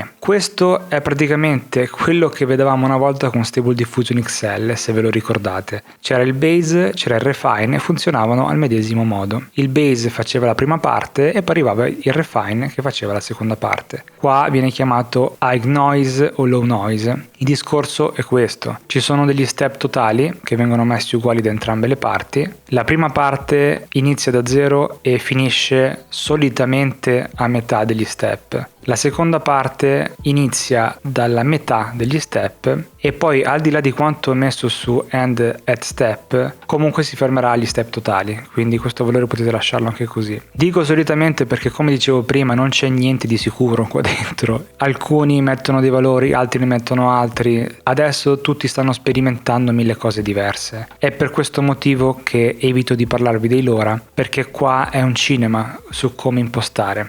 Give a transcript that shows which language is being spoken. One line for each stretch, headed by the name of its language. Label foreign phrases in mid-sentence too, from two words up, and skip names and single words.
Italian: Questo è praticamente quello che vedevamo una volta con Stable Diffusion XL, se ve lo ricordate. C'era il base, c'era il refine e funzionavano al medesimo modo. Il base faceva la prima parte e poi arrivava il refine che faceva la seconda parte. Qua viene chiamato
English: high noise
Italian: o
English: low noise.
Italian: Il discorso è questo: ci sono degli step totali che vengono messi uguali da entrambe le parti. La prima parte inizia da 0 e finisce solitamente a metà degli step. La seconda parte inizia dalla metà degli step e poi, al di là di quanto è messo su
English: end at step,
Italian: comunque si fermerà agli step totali, quindi questo valore potete lasciarlo anche così. Dico solitamente perché, come dicevo prima, non c'è niente di sicuro qua dentro. Alcuni mettono dei valori, altri ne mettono altri. Adesso tutti stanno sperimentando mille cose diverse. È per questo motivo che evito di parlarvi dei LoRa, perché qua è un cinema su come impostare.